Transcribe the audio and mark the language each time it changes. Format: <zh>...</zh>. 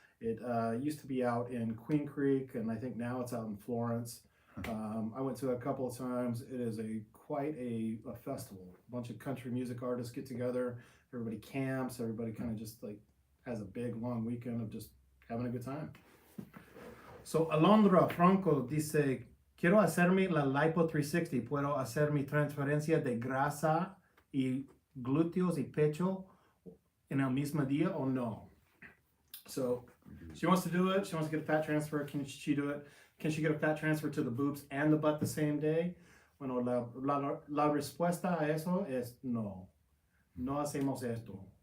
<en>It used to be out in Queen Creek, and I think now it's out in Florence. I went to it a couple of times. It is quite a festival. A bunch of country music artists get together. Everybody camps. Everybody kind of just like has a big long weekend of just having a good time.</en> <es>So Alondra Franco dice, quiero hacerme la Lipo 360. ¿Puedo hacer mi transferencia de grasa y glúteos y pecho en el mismo día o no?</es> <en>So she wants to do it. She wants to get a fat transfer. Can she do it? Can she get a fat transfer to the boobs and the butt the same day?</en> <es>Bueno, la respuesta a eso es no. No hacemos esto.</es>